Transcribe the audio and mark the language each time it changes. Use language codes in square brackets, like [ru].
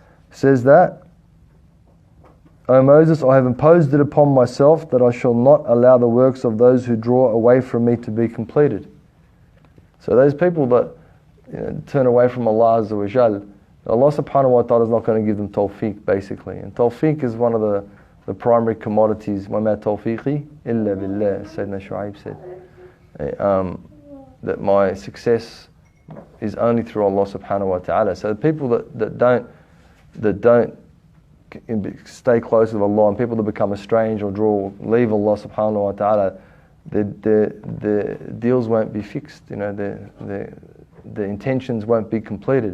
[en] Says that, O Moses, I have imposed it upon myself that I shall not allow the works of those who draw away from me to be completed. So those people that turn away from Allah Azza wa Jal, Allah subhanahu wa ta'ala is not going to give them tawfiq, basically. And tawfiq is one of the primary commodities. [ar] وَمَا تَوْفِيقِي إِلَّا بِاللَّهِ, [en] Sayyidina Shu'aib said. That my success is only through Allah subhanahu wa ta'ala. So the people that don't stay close with Allah, and people that become estranged or leave Allah subhanahu wa ta'ala, the deals won't be fixed, the intentions won't be completed.